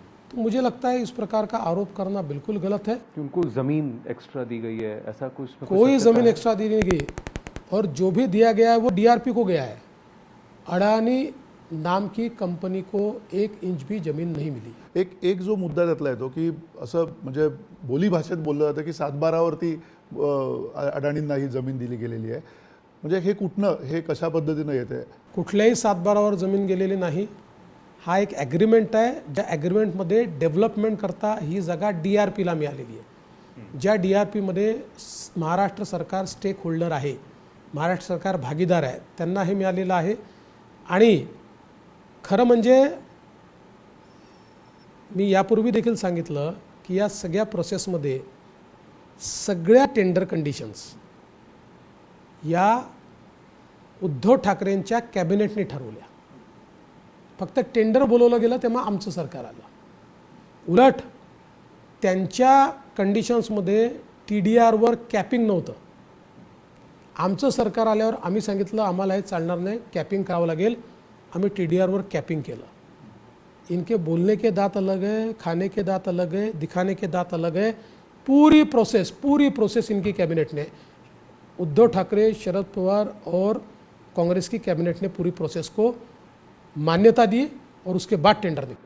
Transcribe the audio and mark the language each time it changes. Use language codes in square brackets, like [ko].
[hi] तो मुझे लगता है इस प्रकार का आरोप करना बिल्कुल गलत है कि उनको ज़मीन एक्स्ट्रा दी गई है, ऐसा कुछ कोई ज़मीन एक्स्ट्रा दी नहीं गई, और जो भी दिया गया है वो डीआरपी को गया है। अडानी नाम की कंपनी को 1 इंच भी जमीन नहीं मिली। [mr] एक जो मुद्दा त्यातला येतो की असं म्हणजे बोली भाषेत बोललं जातं की 7/12वरती अडाणींना ही जमीन दिली गेलेली आहे, म्हणजे हे कुठनं, हे कशा पद्धतीनं येते? कुठल्याही 7/12वर जमीन गेलेली नाही, हा एक ॲग्रीमेंट आहे, ज्या ॲग्रीमेंटमध्ये डेव्हलपमेंट करता ही जागा डीआरपीला मिळालेली आहे। ज्या डीआरपीमध्ये महाराष्ट्र सरकार स्टेक होल्डर आहे, महाराष्ट्र सरकार भागीदार आहे, त्यांना हे मिळालेलं आहे। आणि खरं म्हणजे मी यापूर्वी देखील सांगितलं की या सगळ्या प्रोसेसमध्ये सगळ्या टेंडर कंडिशन्स या उद्धव ठाकरेंच्या कॅबिनेटने ठरवल्या। फक्त टेंडर बोलवलं गेलं तेव्हा आमचं सरकार आलं। उलट त्यांच्या कंडिशन्समध्ये TDRवर कॅपिंग नव्हतं। आमचं सरकार आल्यावर आम्ही सांगितलं आम्हाला हे चालणार नाही, कॅपिंग करावं लागेल, आम्ही TDRवर कॅपिंग केलं। [hi] इनके बोलने के दांत अलग है, खाने के दांत अलग है, दिखाने के दांत अलग है। पूरी प्रोसेस इनकी कैबिनेट ने, उद्धव ठाकरे, शरद पवार और कांग्रेस की कैबिनेट ने पूरी प्रोसेस को मान्यता दी और उसके बाद टेंडर दी।